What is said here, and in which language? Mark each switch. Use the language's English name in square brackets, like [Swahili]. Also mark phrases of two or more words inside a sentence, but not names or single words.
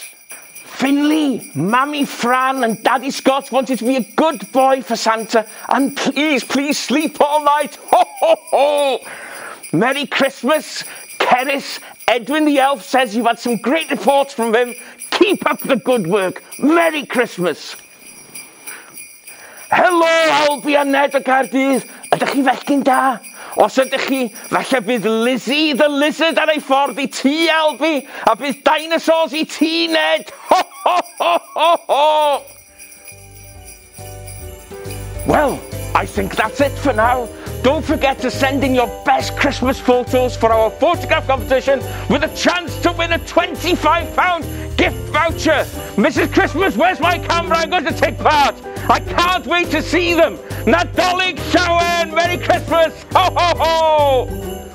[English] Finley, Mammy Fran and Daddy Scott wanted to be a good boy for Santa, and please, please sleep all night. Ho, ho, ho. Merry Christmas. Keris, Edwin the Elf says you've had some great reports from him. Keep up the good work. Merry Christmas. [Welsh] Helo, Albi a Ned o Gaerdydd. Ydych chi fechgyn da? Os ydych chi, falle bydd Lizzie the Lizard ar ei ffordd i ti, Albi, a bydd dinosaurs i ti, Ned. [English] Ho, ho, ho, ho, ho. Well, I think that's it for now. Don't forget to send in your best Christmas photos for our photograph competition with a chance to win a £25 gift voucher. Mrs. Christmas, where's my camera? I'm going to take part. I can't wait to see them. [Welsh] Nadolig, llawen, [English] Merry Christmas. Ho, ho, ho.